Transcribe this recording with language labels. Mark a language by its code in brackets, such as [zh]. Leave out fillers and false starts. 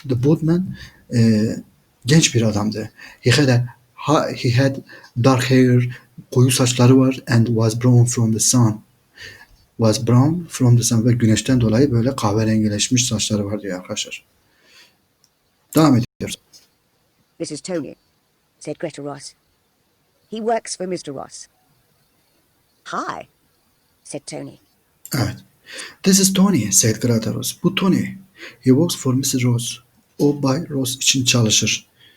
[en] The boatman [tr] genç bir adamdı. [en] He had dark hair, [tr] koyu saçları var, [en] and was brown from the sun. Was brown from the sun [tr] ve güneşten dolayı böyle kahverengileşmiş saçları var diyor arkadaşlar. Devam ediyoruz. [en] This is Tony, said Greta Ross. He works for Mr. Ross. Hi, said Tony. [tr] Evet. [en] This is Tony, said Greta Ross. [tr] Bu Tony. [en] He works for Mrs. Ross. [tr] O Bay Ross için çalışır.